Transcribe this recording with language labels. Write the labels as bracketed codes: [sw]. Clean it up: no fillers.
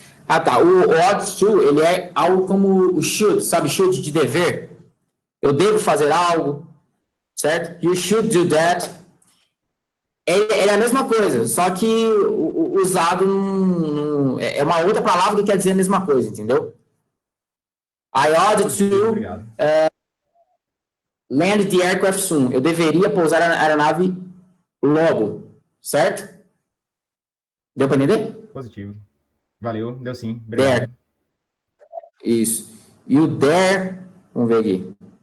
[pt] Ah, tá. O ought to, ele é algo como o should, sabe? Should de dever. Eu devo fazer algo, certo? [en] You should do that. [pt] Ele é a mesma coisa, só que usado é uma outra palavra que quer dizer a mesma coisa, entendeu? [en] I ought to land the aircraft soon. [pt] Eu deveria pousar a aeronave logo, certo? Deu para entender? Positivo. Valeu, deu sim. Obrigado. Dare. Isso. E o dare, vamos ver aqui.